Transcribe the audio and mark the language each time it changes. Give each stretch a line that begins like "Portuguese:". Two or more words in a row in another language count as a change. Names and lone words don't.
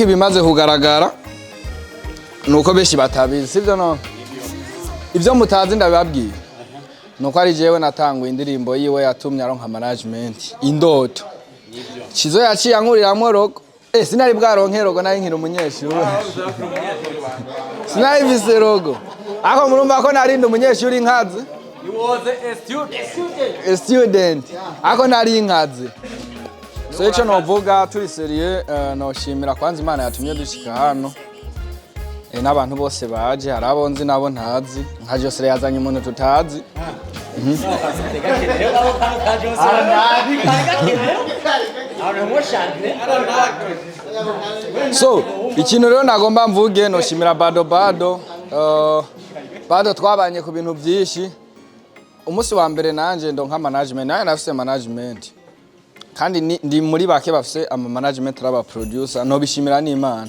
Rundi: bimaze kugaragara nuko beshi batabizi sivyo no ivyo mutazi ndababwiye nuko ari jewe natanguye indirimbo yiwe yatumye aronka management Indoto Chizo yaciye ankuriramwo rogo sinari bwaronke rogo nari nkiri umunyeshuri sinari vise rogo ako murumva ko narindi umunyeshuri nkaze
English: You was a
Rundi: student ako nari nkaze so ico novuga turi serieux noshimira kwanza Imana yatumye dushika hano n'abantu bose baje hari abonzi nabo ntazi nka Josere yazanye umuntu tutazi So ikintu rero nagomba mvuge noshimira Bado twabanye ku bintu byinshi umunsi wa mbere nanje ndonka management naye nafise management kandi ndi muri bake bafise ama management raba producer no bishimira n'Imana.